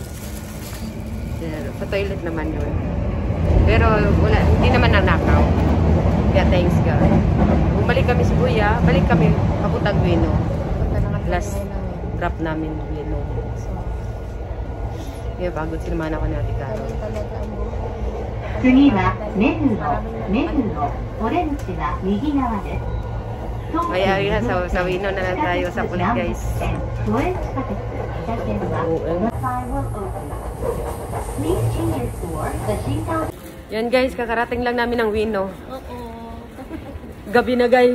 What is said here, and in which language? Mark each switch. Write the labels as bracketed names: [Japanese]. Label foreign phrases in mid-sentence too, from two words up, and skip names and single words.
[Filipino] Pero, sa toilet naman yun. Pero wala, hindi naman nanakaw. Kaya [English] thanks God. [Filipino] Bumalik kami sa Shibuya, balik kami papuntang Ueno. [English] Last drop [Filipino] namin Ueno. Kaya pagod sinamahan ako natin Karo. [Japanese] 次は目黒オレンジは右側です。 [Filipino] Kaya yan, sa Ueno na lang tayo sa kulit guys. Yan guys, kakarating lang namin ng Ueno. Gabi na guys.